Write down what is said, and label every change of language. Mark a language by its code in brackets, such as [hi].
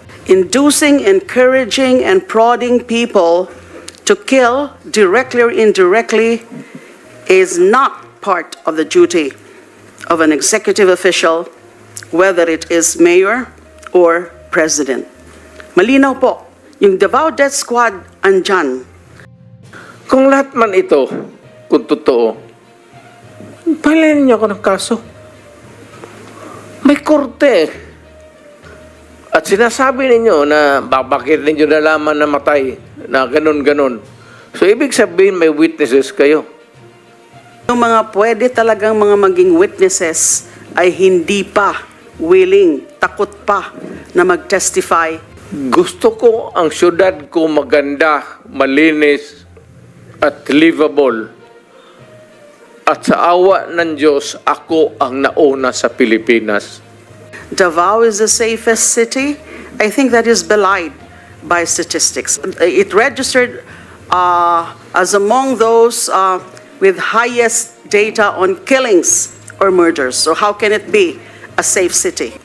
[en] Inducing, encouraging, and prodding people to kill directly or indirectly is not part of the duty of an executive official, whether it is mayor or president. [tl] Malinaw po, yung Davao Death Squad andyan. Kung lahat man ito, kung totoo, palayan niyo ako ng kaso. May korte. At sinasabi ninyo na bakit ninyo nalaman na matay, na ganun-ganun. So, ibig sabihin may witnesses kayo. Yung mga pwede talagang mga maging witnesses ay hindi pa willing, takot pa na mag-testify. Gusto ko ang syudad ko maganda, malinis, at livable. At sa awa ng Diyos, ako ang nauna sa Pilipinas. [en] Davao is the safest city. I think that is belied by statistics. It registered as among those with highest data on killings or murders. So how can it be a safe city?